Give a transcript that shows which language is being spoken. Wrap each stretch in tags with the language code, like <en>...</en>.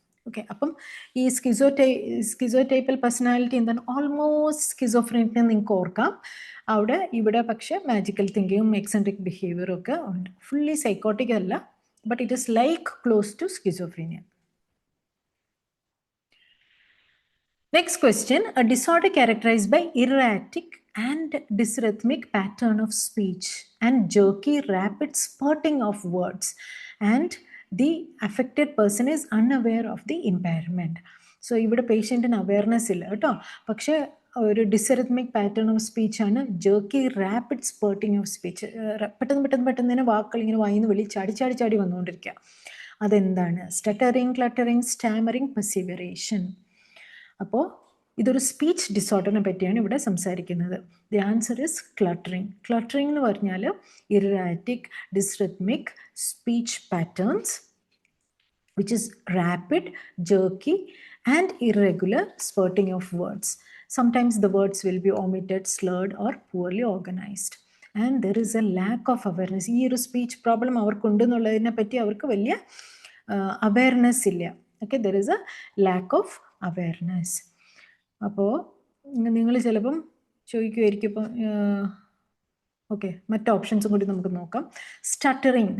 <ml>Okay, അപ്പം ഈ സ്കിസോടൈപ്പൽ personality എന്താണ്? ഓൾമോസ്റ്റ് സ്കിസോഫ്രീനിക് നിങ്ങൾക്ക് ഓർക്കാം. ഇവിടെ പക്ഷേ മാജിക്കൽ തിങ്കിങ്ങും എക്സെൻട്രിക് ബിഹേവിയറും ഒക്കെ ഉണ്ട്.</ml> <en>fully psychotic</en> <ml>അല്ല,</ml> <en>But it is like close to schizophrenia. Next question. A disorder characterized by erratic and dysrhythmic pattern of speech and jerky rapid spurting of words, and the affected person is unaware of the impairment.</en> <ml>So ഇവിടെ പേഷ്യൻറ്റിന് awareness ഇല്ല കേട്ടോ, പക്ഷേ ഒരു ഡിസ്റിത്മിക് pattern of speech ആണ്, ജേർക്കി rapid സ്പേർട്ടിങ് of speech. പെട്ടെന്ന് തന്നെ വാക്കുകൾ ഇങ്ങനെ വായിന്ന് വെളി ചാടി വന്നുകൊണ്ടിരിക്കുക. അതെന്താണ്? Stuttering, cluttering, stammering, പെർസിവറേഷൻ. അപ്പോൾ ഇതൊരു സ്പീച്ച് ഡിസോർഡറിനെ പറ്റിയാണ് ഇവിടെ സംസാരിക്കുന്നത്.</ml> <en>The answer is cluttering. Cluttering</en> <ml>എന്ന് പറഞ്ഞാൽ</ml> <en>Erratic, dysrhythmic speech patterns which is rapid, jerky and irregular spurting of words. Sometimes the words will be omitted, slurred or poorly organized. And there is a lack of awareness.</en> <ml>ഈ ഒരു speech problem അവർക്കുണ്ടെന്നുള്ളതിനെ പറ്റി അവർക്ക് വലിയ awareness ഇല്ല.</ml> <en>Okay, there is a lack of awareness.</en> <ml>അപ്പോൾ നിങ്ങൾ ചിലപ്പം ചോദിക്കുമായിരിക്കും ഇപ്പം ഓക്കെ, മറ്റ് ഓപ്ഷൻസും കൂടി നമുക്ക് നോക്കാം. സ്റ്റട്ടറിങ്.</ml>